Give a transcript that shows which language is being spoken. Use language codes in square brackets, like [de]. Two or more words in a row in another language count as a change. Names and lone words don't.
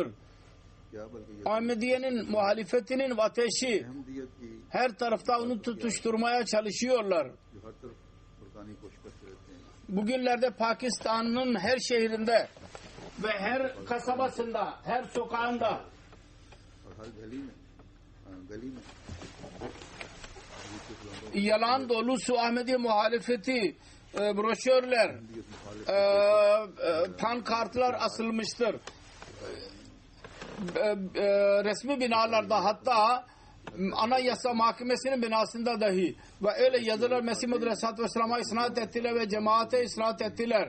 [ur] کیا بلکہ یہ [tr] Ahmediye'nin muhalefetinin ateşi [ur] احمدیت کی [tr] her tarafta onu tutuşturmaya çalışıyorlar. [ur] جو ہر طرف بھڑکانے کی کوشش کرتے رہتے ہیں [tr] Bugünlerde Pakistan'ın her şehrinde ve her kasabasında, her sokağında [ur] اور ہر گلی میں [tr] yalan dolu su Ahmediye muhalefeti broşürler, pankartlar asılmıştır. Resmi binalarda, hatta Anayasa Mahkemesi'nin binasında dahi ve öyle yazılar Mesih Maud Aleyhisselatü Vesselam'a isnat ettiler ve cemaate isnat ettiler.